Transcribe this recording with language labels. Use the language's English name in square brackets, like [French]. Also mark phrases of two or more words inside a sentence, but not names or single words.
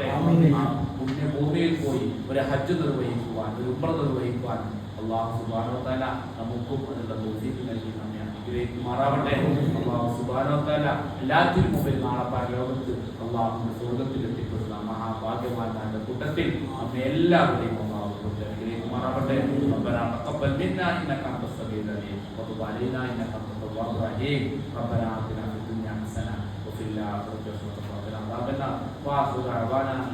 [Malayalam] ആ പുണ്യഭൂമിയിൽ പോയി ഒരു ഹജ്ജ് നിർവഹിക്കുവാൻ, ഒരു ഉംറ നിർവഹിക്കുവാൻ [Arabic] الله سبحانه وتعالى [Malayalam] നമുക്കും അതിനുള്ള തൗഫീഖ് നൽകി നമ്മെ അനുഗ്രഹിക്കുമാറാവട്ടെ. [Arabic] الله سبحانه وتعالى [Malayalam] എല്ലാത്തിനും മുമ്പിൽ നാളെ പരലോകത്ത് അല്ലാഹുവിന്റെ സ്വർഗ്ഗത്തിൽ എത്തിപ്പെടുന്ന മഹാഭാഗ്യവാന്മാരുടെ കൂട്ടത്തിൽ നമ്മെ എല്ലാവരെയും അല്ലാഹു അനുഗ്രഹിക്കുമാറാവട്ടെ. [Arabic] ربنا تقبل منا انك انت السميع العليم وتب علينا انك انت التواب الرحيم. ربنا آتنا في الدنيا حسنة وفي الآخرة حسنة وقنا عذاب النار. وآخر دعوانا